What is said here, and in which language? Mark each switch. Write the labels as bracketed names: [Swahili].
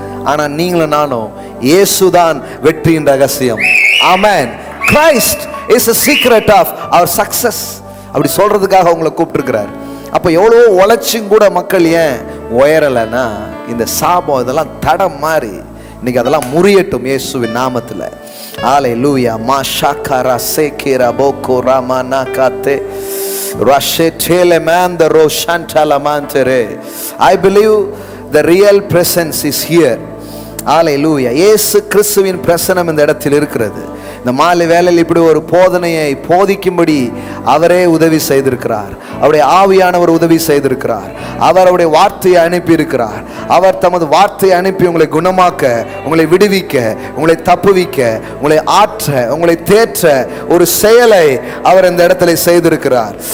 [Tamil] ஆனா நீங்களும் நானும் இயேசுதான் வெற்றியின் ரகசியம். ஆமென். [English] Christ is a secret of our success. [Tamil] அப்படி சொல்றதுக்காக உங்களை கூப்பிட்டுருக்கிறார். அப்ப எவ்வளவோ உழைச்சும் கூட மக்கள் ஏன் உயரலைன்னா இந்த சாபம் இதெல்லாம் தடம் மாறி இன்னைக்கு அதெல்லாம் முறியட்டும் இயேசுவின் நாமத்துல. அல்லேலூயா. மாஷாகரா சேகேரா போகோ ராமானா காத்தே ராஷேடேலே மாந்தரோ ஷாண்டலமாந்தரே. [English] I believe the real presence is here. [Tamil] அல்லேலூயா. இயேசு கிறிஸ்துவின் பிரசன்னம் இந்த இடத்தில் இருக்கிறது. இந்த மாலை வேளையில் இப்படி ஒரு போதனையை போதிக்கும்படி அவரே உதவி செய்திருக்கிறார். அவருடைய ஆவியானவர் உதவி செய்திருக்கிறார். அவர் அவருடைய வார்த்தையை அனுப்பி இருக்கிறார். அவர் தமது வார்த்தையை அனுப்பி உங்களை குணமாக்க, உங்களை விடுவிக்க, உங்களை தப்புவிக்க, உங்களை ஆற்ற, உங்களை தேற்ற ஒரு செயலை அவர் இந்த இடத்துல செய்திருக்கிறார்.